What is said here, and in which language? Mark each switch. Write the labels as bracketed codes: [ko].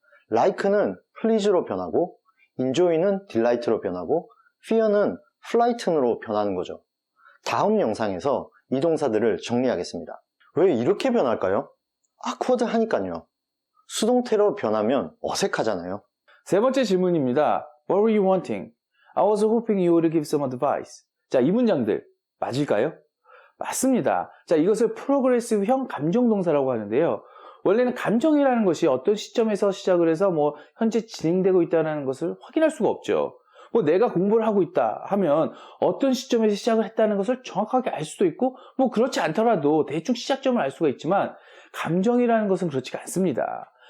[ko] like는 please로 변하고 enjoy는 delight로 변하고 fear는 frighten으로 변하는 거죠. 다음 영상에서 이 동사들을 정리하겠습니다. 왜 이렇게 변할까요? awkward 하니까요. 수동태로 변하면 어색하잖아요. 세 번째 질문입니다. [en] What were you wanting? I was hoping you would give some advice. [ko] 자, 이 문장들 맞을까요? 맞습니다. 자, 이것을 프로그레시브형 감정동사라고 하는데요. 원래는 감정이라는 것이 어떤 시점에서 시작을 해서 현재 진행되고 있다는 것을 확인할 수가 없죠. 내가 공부를 하고 있다 하면 어떤 시점에서 시작을 했다는 것을 정확하게 알 수도 있고 그렇지 않더라도 대충 시작점을 알 수가 있지만 감정이라는 것은 그렇지가 않습니다.